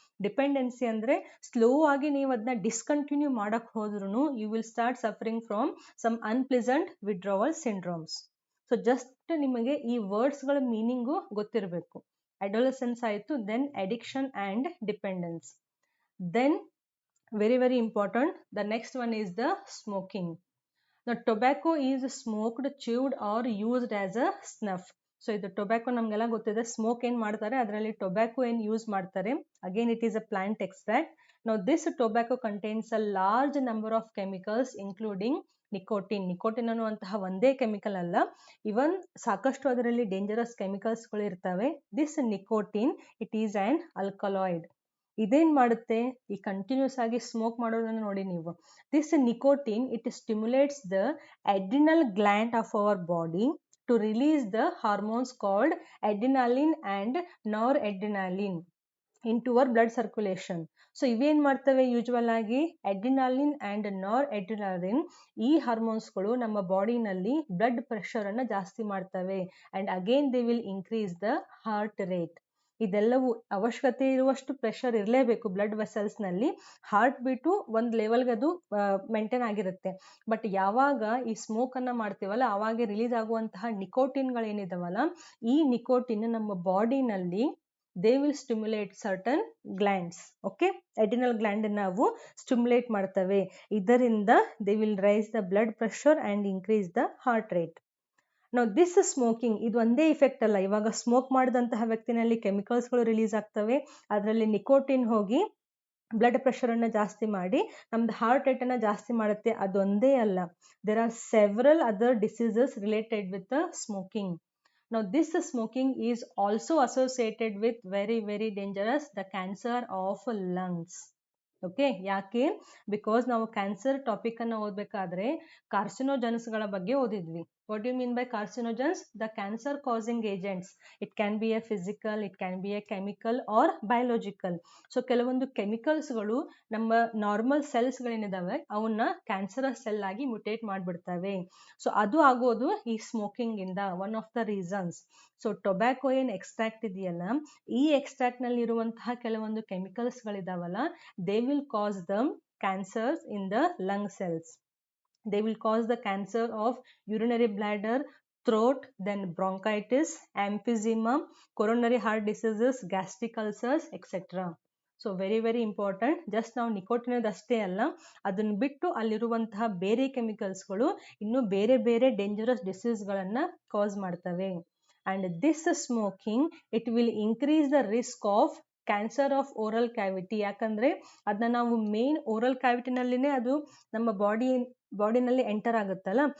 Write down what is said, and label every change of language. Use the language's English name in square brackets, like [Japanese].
[Kannada] Dependency ಅಂದರೆ slow ಆಗಿ ನೀವು ಅದನ್ನ ಡಿಸ್ಕಂಟಿನ್ಯೂ ಮಾಡೋಕ್ಕೆ ಹೋದ್ರೂ [English] You will start suffering from some unpleasant withdrawal syndromes. [Kannada] So just ನಿಮಗೆ ಈ ವರ್ಡ್ಸ್ಗಳ ಮೀನಿಂಗು ಗೊತ್ತಿರಬೇಕು. ಅಡೋಲೆಸೆನ್ಸ್ ಆಯಿತು, then addiction and dependence. [English] Then very important, the next one is the smoking. Now tobacco is smoked, chewed or used as a snuff. [Kannada] So ಇದು tobacco ನಮಗೆಲ್ಲ ಗೊತ್ತಿದೆ. Smoke ಏನು ಮಾಡ್ತಾರೆ, ಅದರಲ್ಲಿ ಟೊಬ್ಯಾಕೊ ಏನು ಯೂಸ್ ಮಾಡ್ತಾರೆ. [English] Again it is a plant extract. Now this tobacco contains a large number of chemicals including nicotine. [Kannada] Nicotine ಅನ್ನುವಂತಹ ಒಂದೇ ಕೆಮಿಕಲ್ ಅಲ್ಲ, ಇವನ್ ಸಾಕಷ್ಟು ಅದರಲ್ಲಿ ಡೇಂಜರಸ್ ಕೆಮಿಕಲ್ಸ್ಗಳು ಇರ್ತವೆ. [English] This nicotine it is an alkaloid. [Kannada] ಇದೇನು ಮಾಡುತ್ತೆ, ಈ ಕಂಟಿನ್ಯೂಸ್ ಆಗಿ ಸ್ಮೋಕ್ ಮಾಡೋದನ್ನು ನೋಡಿ ನೀವು. [English] This nicotine it stimulates the adrenal gland of our body to release the hormones called adrenaline and noradrenaline into our blood circulation. [Kannada] So ಇವೇನು ಮಾಡ್ತವೆ, usual ಆಗಿ ಅಡ್ರಿನಾಲಿನ್ ಆ್ಯಂಡ್ ನಾರ್ಅಡ್ರಿನಾಲಿನ್ ಈ ಹಾರ್ಮೋನ್ಸ್ಗಳು ನಮ್ಮ ಬಾಡಿನಲ್ಲಿ ಬ್ಲಡ್ ಪ್ರೆಷರನ್ನು ಜಾಸ್ತಿ ಮಾಡ್ತವೆ. [English] And again they will increase the heart rate. [Kannada] ಇದೆಲ್ಲವೂ ಅವಶ್ಯಕತೆ ಇರುವಷ್ಟು ಪ್ರೆಷರ್ ಇರಲೇಬೇಕು ಬ್ಲಡ್ ವೆಸಲ್ಸ್ನಲ್ಲಿ. ಹಾರ್ಟ್ ಬೀಟು ಒಂದು ಲೆವೆಲ್ಗೆ ಅದು ಮೇಂಟೈನ್ ಆಗಿರುತ್ತೆ. ಬಟ್ ಯಾವಾಗ ಈ ಸ್ಮೋಕನ್ನು ಮಾಡ್ತೀವಲ್ಲ ಆವಾಗ ರಿಲೀಸ್ ಆಗುವಂತಹ ನಿಕೋಟಿನ್ಗಳೇನಿದಾವಲ್ಲ, ಈ ನಿಕೋಟಿನ್ ನಮ್ಮ ಬಾಡಿನಲ್ಲಿ [English] They will stimulate certain glands. [Kannada] Okay, adrenal gland ನಾವು ಸ್ಟಿಮ್ಯುಲೇಟ್ ಮಾಡ್ತವೆ. ಇದರಿಂದ [English] They will raise the blood pressure and increase the heart rate. [Kannada] ನಾವು ದಿಸ್ ಸ್ಮೋಕಿಂಗ್ ಇದು ಒಂದೇ ಇಫೆಕ್ಟ್ ಅಲ್ಲ. ಇವಾಗ ಸ್ಮೋಕ್ ಮಾಡಿದಂತಹ ವ್ಯಕ್ತಿನಲ್ಲಿ ಕೆಮಿಕಲ್ಸ್ಗಳು ರಿಲೀಸ್ ಆಗ್ತವೆ, ಅದರಲ್ಲಿ ನಿಕೋಟಿನ್ ಹೋಗಿ ಬ್ಲಡ್ ಪ್ರೆಷರನ್ನು ಜಾಸ್ತಿ ಮಾಡಿ ನಮ್ದು ಹಾರ್ಟ್ ರೇಟನ್ನು ಜಾಸ್ತಿ ಮಾಡುತ್ತೆ. ಅದೊಂದೇ ಅಲ್ಲ, [English] There are several other diseases related with smoking. Now this smoking is also associated with very dangerous the cancer of lungs. [Kannada] Okay, ಯಾಕೆ? ಬಿಕಾಸ್ ನಾವು ಕ್ಯಾನ್ಸರ್ ಟಾಪಿಕನ್ನು ಓದಬೇಕಾದ್ರೆ ಕಾರ್ಸಿನೋಜನ್ಸ್ಗಳ ಬಗ್ಗೆ ಓದಿದ್ವಿ. [English] What you mean by carcinogens? The cancer causing agents. It can be a physical, it can be a chemical or biological. [Kannada] So ಕೆಲವೊಂದು ಕೆಮಿಕಲ್ಸ್ಗಳು ನಮ್ಮ normal ಸೆಲ್ಸ್ಗಳೇನಿದಾವೆ ಅವನ್ನ cancerous cell ಆಗಿ ಮ್ಯುಟೇಟ್ ಮಾಡಿಬಿಡ್ತವೆ. So ಅದು ಆಗೋದು ಈ ಸ್ಮೋಕಿಂಗಿಂದ, [English] One of the reasons. [Kannada] So tobacco ಏನು extract ಇದೆಯಲ್ಲ, ಈ ಎಕ್ಸ್ಟ್ರಾಕ್ಟ್ನಲ್ಲಿ ಇರುವಂತಹ ಕೆಲವೊಂದು ಕೆಮಿಕಲ್ಸ್ಗಳಿದಾವಲ್ಲ, [English] they will cause the cancers in the lung cells. They will cause the cancer of urinary bladder, throat, then bronchitis, emphysema, coronary heart diseases, gastric ulcers, etc. So very important. [Kannada] Just ನಾವು nicotine ಅಷ್ಟೇ ಅಲ್ಲ, ಅದನ್ನು ಬಿಟ್ಟು ಅಲ್ಲಿರುವಂತಹ ಬೇರೆ ಕೆಮಿಕಲ್ಸ್ಗಳು ಇನ್ನೂ ಬೇರೆ dangerous ಡಿಸೀಸ್ಗಳನ್ನು ಕಾಸ್ ಮಾಡ್ತವೆ. [English] And this smoking it will increase the risk of cancer of oral cavity. [Kannada] ಯಾಕಂದರೆ ಅದನ್ನ ನಾವು ಮೇನ್ ಓರಲ್ ಕ್ಯಾವಿಟಿನಲ್ಲಿನೇ ಅದು ನಮ್ಮ ಬಾಡಿನಲ್ಲಿ ಎಂಟರ್ ಆಗುತ್ತಲ್ಲ.